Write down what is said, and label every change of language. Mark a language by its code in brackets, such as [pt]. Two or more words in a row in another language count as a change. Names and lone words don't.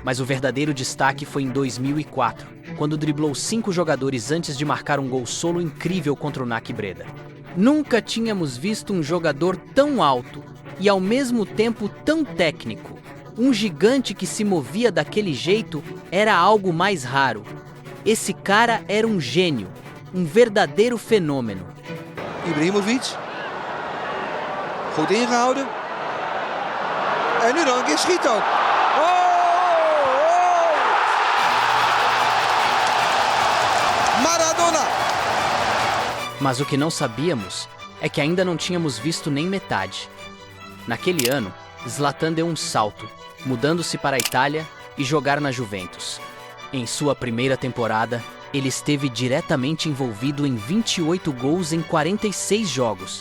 [pt] Mas o verdadeiro destaque foi em 2004, quando driblou 5 jogadores antes de marcar um gol solo incrível contra o NAC Breda. Nunca tínhamos visto um jogador tão alto e ao mesmo tempo tão técnico. Um gigante que se movia daquele jeito era algo mais raro. Esse cara era um gênio, um verdadeiro fenômeno. [nl] Ibrahimovic. Goed ingehouden. En nu nog een keer schiet ook. Maradona! [pt] Mas o que não sabíamos é que ainda não tínhamos visto nem metade. Naquele ano, Zlatan deu um salto, mudando-se para a Itália e jogar na Juventus. Em sua primeira temporada, ele esteve diretamente envolvido em 28 gols em 46 jogos.